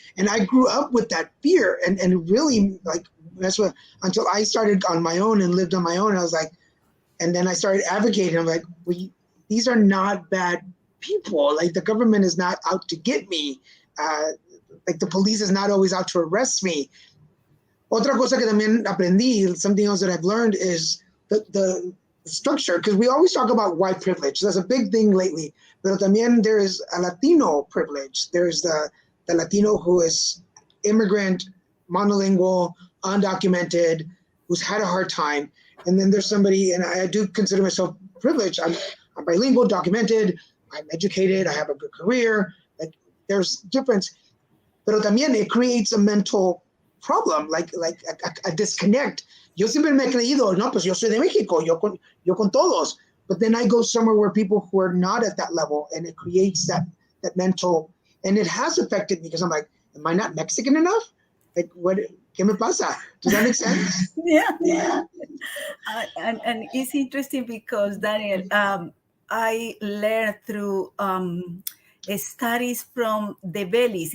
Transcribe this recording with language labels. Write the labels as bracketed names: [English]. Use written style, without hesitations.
[English] And I grew up with that fear, and really, like, that's what, until I started on my own and lived on my own, I was like, and then I started advocating. I'm like, these are not bad people. Like the government is not out to get me. Like the police is not always out to arrest me. [Spanish] Otra cosa que también aprendí, [English] something else that I've learned, is the structure, because we always talk about white privilege. That's a big thing lately. [Spanish] Pero también [English] there is a Latino privilege. There's the Latino who is immigrant, monolingual, undocumented, who's had a hard time. And then there's somebody, and I do consider myself privileged. I'm bilingual, documented, I'm educated, I have a good career. Like there's difference. [Spanish] Pero también [English] it creates a mental problem, like a disconnect. [Spanish] Yo siempre me he creído, no, pues yo soy de México, yo con todos. [English] But then I go somewhere where people who are not at that level, and it creates that mental, and it has affected me, because I'm like, am I not Mexican enough? Like, what, [Spanish] ¿qué me pasa? [English] Does that make sense? Yeah. And it's interesting because, Daniel, I learned through studies from the Bellis.